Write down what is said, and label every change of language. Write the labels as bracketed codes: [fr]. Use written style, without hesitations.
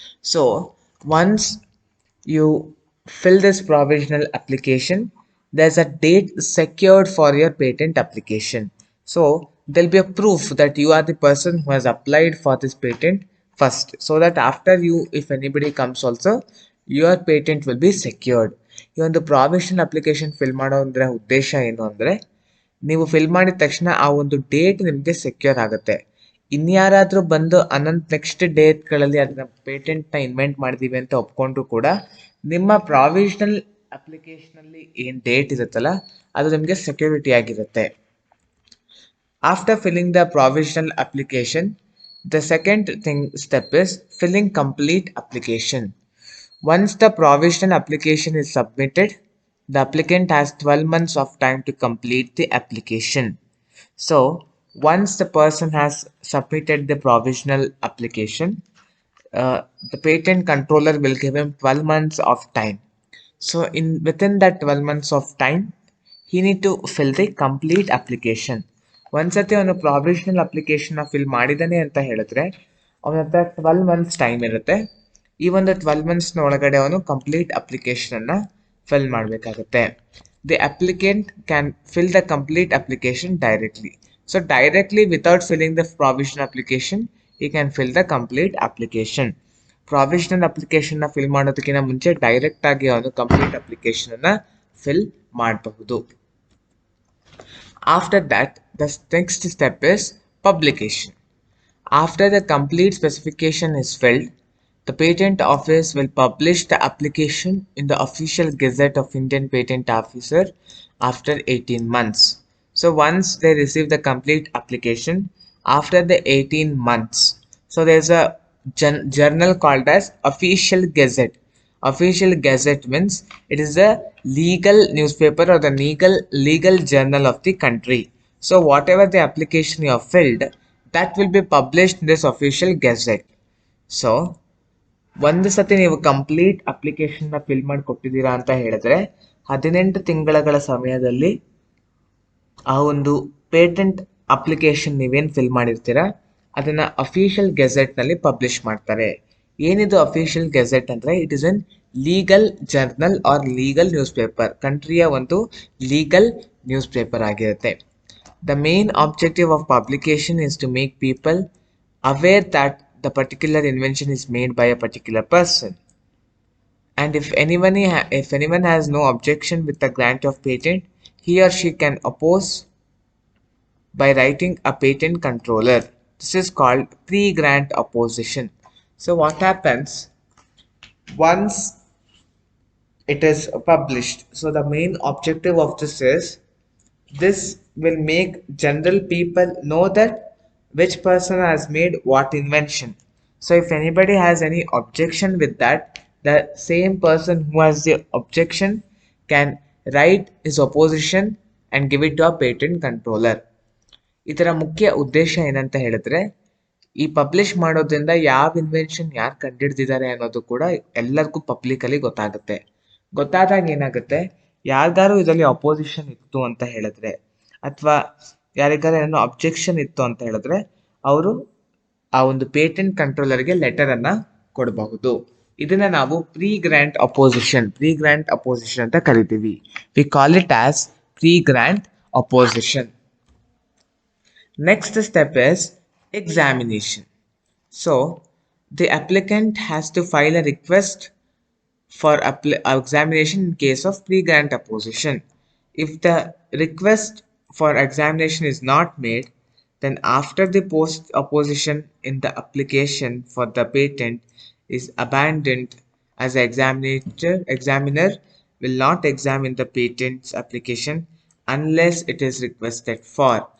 [en] So once you fill this provisional application, there's a date secured for your patent application. So there'll be a proof that you are the person who has applied for this patent first, so that after you, if anybody comes also, your patent will be secured. [kn] ಈ ಒಂದು provisional application fill ಮಾಡೋ ಅಂದ್ರೆ ಉದ್ದೇಶ ಏನು ಅಂದರೆ, ನೀವು fill ಮಾಡಿದ ತಕ್ಷಣ ಆ ಒಂದು ಡೇಟ್ ನಿಮಗೆ ಸೆಕ್ಯೂರ್ ಆಗುತ್ತೆ. ಇನ್ಯಾರಾದರೂ ಬಂದು ನೆಕ್ಸ್ಟ್ ಡೇಟ್ಗಳಲ್ಲಿ ಅದನ್ನ ಪೇಟೆಂಟ್ನ ಇನ್ವೆಂಟ್ ಮಾಡಿದೀವಿ ಅಂತ ಒಪ್ಕೊಂಡ್ರು ಕೂಡ ನಿಮ್ಮ ಪ್ರಾವಿಷನಲ್ ಅಪ್ಲಿಕೇಶನಲ್ಲಿ ಏನು ಡೇಟ್ ಇರುತ್ತಲ್ಲ ಅದು ನಿಮಗೆ ಸೆಕ್ಯೂರಿಟಿ ಆಗಿರುತ್ತೆ. [en] After filling the provisional application, the second step is filling complete application. Once the provisional application is submitted, the applicant has 12 months of time to complete the application. So, once the person has submitted the provisional application, the patent controller will give him 12 months of time. So, within that 12 months of time, he need to fill the complete application. [kn] ಒಂದ್ಸತಿ ಅವನು provisional ಅಪ್ಲಿಕೇಶನ್ನ fill ಮಾಡಿದ್ದಾನೆ ಅಂತ ಹೇಳಿದ್ರೆ ಅವನ ಹತ್ರ 12 months time ಇರುತ್ತೆ. ಈ ಒಂದು 12 ಮಂತ್ಸ್ನ ಒಳಗಡೆ ಅವನು ಕಂಪ್ಲೀಟ್ ಅಪ್ಲಿಕೇಶನನ್ನು ಫಿಲ್ ಮಾಡಬೇಕಾಗುತ್ತೆ. [en] The applicant can fill the complete application directly. So directly without filling the provisional application he can fill the complete application. [kn] Provisional ಅಪ್ಲಿಕೇಶನ್ನ ಫಿಲ್ ಮಾಡೋದಕ್ಕಿಂತ ಮುಂಚೆ ಡೈರೆಕ್ಟ್ ಆಗಿ ಅವನು ಕಂಪ್ಲೀಟ್ ಅಪ್ಲಿಕೇಶನನ್ನು ಫಿಲ್ ಮಾಡಬಹುದು. [en] After that, the next step is publication. After the complete specification is filled, the patent office will publish the application in the official gazette of Indian Patent Officer after 18 months. So once they receive the complete application after the 18 months, so there's a journal called as official gazette. Official gazette means it is a legal newspaper or the legal journal of the country. So whatever the application you have filled, that will be published in this official gazette. [kn] So ಒಂದು ಸತಿ ನೀವು complete ಅಪ್ಲಿಕೇಶನ್ನ fill ಮಾಡಿ ಕೊಟ್ಟಿದ್ದೀರಾ ಅಂತ ಹೇಳಿದ್ರೆ 18 ತಿಂಗಳ ಸಮಯದಲ್ಲಿ ಆ ಒಂದು ಪೇಟೆಂಟ್ ಅಪ್ಲಿಕೇಶನ್ ನೀವೇನು ಫಿಲ್ ಮಾಡಿರ್ತೀರಾ ಅದನ್ನ ಅಫಿಷಿಯಲ್ ಗೆಜೆಟ್ನಲ್ಲಿ ಪಬ್ಲಿಷ್ ಮಾಡ್ತಾರೆ. ಏನಿದು ಅಫಿಷಿಯಲ್ ಗೆಜೆಟ್ ಅಂದರೆ [en] it is an legal journal or legal newspaper, [kn] ಕಂಟ್ರಿಯ ಒಂದು ಲೀಗಲ್ ನ್ಯೂಸ್ ಪೇಪರ್ ಆಗಿರುತ್ತೆ. [en] The main objective of publication is to make people aware that the particular invention is made by a particular person, and if anyone has no objection with the grant of patent, he or she can oppose by writing a patent controller. This is called pre-grant opposition. So what happens once it is published? So the main objective of this will make general people know that which person has made what invention. So if anybody has any objection with that, the same person who has the objection can write his opposition and give it to a patent controller. [kn] ಇದರ ಮುಖ್ಯ ಉದ್ದೇಶ ಏನಂತ ಹೇಳಿದ್ರೆ, ಈ publish ಮಾಡೋದ್ರಿಂದ ಯಾವ invention ಯಾರು ಕಂಡುಹಿಡಿದಿದ್ದಾರೆ ಅನ್ನೋದು ಕೂಡ ಎಲ್ಲರಿಗೂ ಪಬ್ಲಿಕಲಿ ಗೊತ್ತಾಗುತ್ತೆ. ಗೊತ್ತಾದಾಗ ಏನಾಗುತ್ತೆ, ಯಾರಿಗಾರು ಇದರಲ್ಲಿ ಅಪೋಸಿಷನ್ ಇತ್ತು ಅಂತ ಹೇಳಿದ್ರೆ ಅಥವಾ ಯಾರಿಗಾರು ಏನೋ ಅಬ್ಜೆಕ್ಷನ್ ಇತ್ತು ಅಂತ ಹೇಳಿದ್ರೆ ಅವರು ಆ ಒಂದು ಪೇಟೆಂಟ್ ಕಂಟ್ರೋಲರ್ಗೆ ಲೆಟರನ್ನು ಕೊಡಬಹುದು. ಇದನ್ನ ನಾವು ಪ್ರೀ ಗ್ರಾಂಟ್ ಅಪೋಸಿಷನ್ ಅಂತ ಕರಿತೀವಿ. [en] We call it as pre grant opposition. Next step is examination. So the applicant has to file a request for examination in case of pre-grant opposition. If the request for examination is not made, then after the post opposition in the application for the patent is abandoned, as the examiner will not examine the patent's application unless it is requested for.